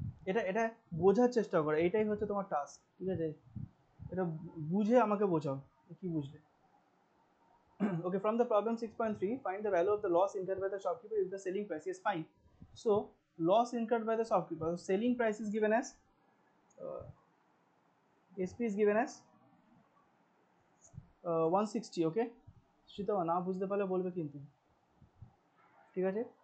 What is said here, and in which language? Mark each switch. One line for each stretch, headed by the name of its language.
Bangla: এটা এটা বোঝার চেষ্টা করো, এটাই হচ্ছে তোমার টাস্ক, ঠিক আছে? এটা বুঝে আমাকে বোঝাও কি বুঝলে।
English: Okay, from the problem 6.3, find the value of the loss incurred by the shopkeeper if the selling price is fine. So loss incurred by the shopkeeper, selling price is given as SP is given as 160.
Bangla: Okay, Sreetama না বুঝতে পারলে বলবে কিন্তু, ঠিক আছে?